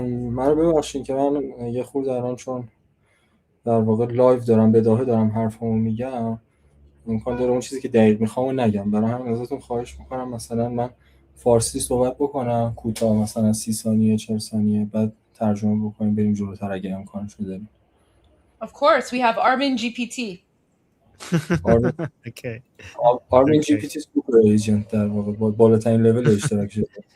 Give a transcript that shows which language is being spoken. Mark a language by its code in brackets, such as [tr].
[fa] من ببخشید که من یه خورده الان چون در واقع لایو دارم بداهه دارم حرفمو میگم، امکان داره اون چیزی که دقیق میخوام نگم. برای همین ازتون خواهش میکنم مثلا من فارسی صحبت بکنم کوتاه، مثلا 30 ثانیه 40 ثانیه، بعد ترجمه بکنیم بریم جلوتر اگه امکانش رو داریم. [en] Of course, we have ARMIN GPT. Okay. [fa] ARMIN GPT super agent در واقع بالاترین لول اشتراک شده.